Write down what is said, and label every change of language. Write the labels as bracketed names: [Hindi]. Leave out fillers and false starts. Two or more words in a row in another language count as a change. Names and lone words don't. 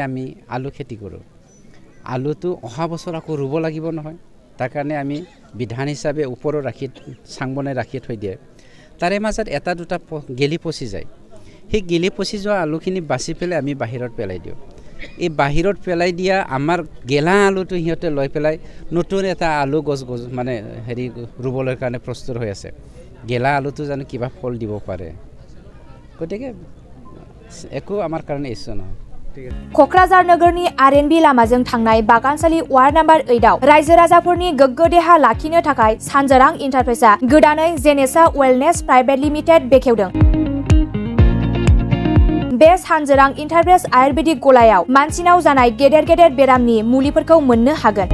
[Assamese] আমি আলু খেতি কৰোঁ আলুটো অহা বছৰ আকৌ ৰুব লাগিব নহয় তাৰ কাৰণে আমি বিধান হিচাপে ওপৰত ৰাখি চাং বনাই ৰাখি থৈ দিয়ে তাৰে মাজত এটা দুটা গেলি পচি যায় সেই গেলি পচি যোৱা আলুখিনি বাছি পেলাই আমি বাহিৰত পেলাই দিওঁ এই বাহিৰত পেলাই দিয়া আমাৰ গেলা আলুটো সিহঁতে লৈ পেলাই নতুন এটা আলু গছ মানে হেৰি ৰুবলৈ কাৰণে প্ৰস্তুত হৈ আছে গেলা আলুটো জানো কিবা ফল দিব পাৰে গতিকে একো আমাৰ কাৰণে ইছ্যু নহয়। [Bodo] क'क्राझार नोगोरनि आर.एन.बी लामाजों थांनाय बागानसालि [English] ward number [Bodo] 8 आव रायजो राजाफोरनि गोग्गो देहा लाखिनो थाखाय सानजोरां इन्टारप्राइजआ गोदानै जेनेसा वेलनेस प्राइभेट लिमिटेड बेखेवदों। बे सानजोरां इन्टारप्राइज आयुर्वेदिक गलायाव मानसिनाव जानाय गेदेर गेदेर बेरामनि मुलिफोरखौ मोननो हागोन।